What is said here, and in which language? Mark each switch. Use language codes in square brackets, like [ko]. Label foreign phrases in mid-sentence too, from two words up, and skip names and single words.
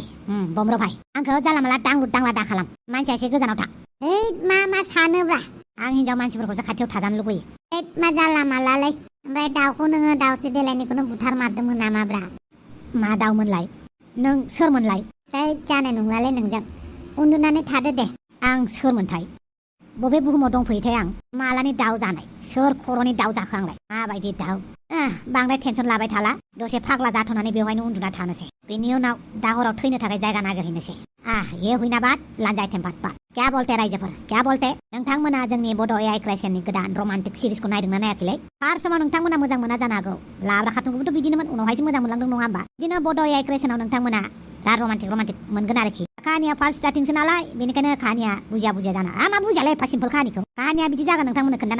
[brx] बम्र भाई आंखौ जाला माला दांलु दांला दा खालाम मानसिया एसे गोजानाव था मा सानोब्रा आं हिनजाव मानसिफोरखौसो खाथियाव थाजानो लुबैयो मा जाला मालालै ओमफ्राय दाउखौ नोङो दाउसे देलायनिखौनो बुथारमारदोंमोन नामाब्रा मा दाउमोनलाय नों सोरमोनलाय जानाय नंलालै नोंजों उन्दुनानै थादो दे आं सोरमोनथाय बबे बुहुमाव दंफैयोथाय आं मालानि दाउ जानाय सोर खर'नि दाउ जाखो आंलाय माबायदि दाउ बांद्राय टेनसन लाबाय थाला दसे फाग्ला जाथ'नानै बेवहायनो उन्दुना थानोसै बेनि उनाव दा हराव थैनो थाखाय जायगा नागिरहैनोसै ये हुइना बात लान्जाय टेम्पाट बात क्या बोलते रायजोफोर क्या बोलते नोंथांमोना जोंनि बड' AI क्रिएशननि गोदान रमान्टिक सिरिजखौ नायदोंना नायाखैलै फार्स्ट समाव नोंथांमोना मोजां मोना जानो हागौ लाब्रा खारटुनखौबोथ' बिदिनोमोन उनावहायसो मोजां मोनलांदों नङा होमबा बिदिनो बड' AI क्रिएशनाव नोंथांमोना दा रमान्टिक मोनगोन आरोखि कहानिया फार्स्ट स्टार्टिंसो नालाय बेनिखायनो कहानिया बुजिया जाना मा बुजियालै एफा सिम्पल कहानिखौ कहानिया बिदि जागोन नोंथांमोननो खोन्थाना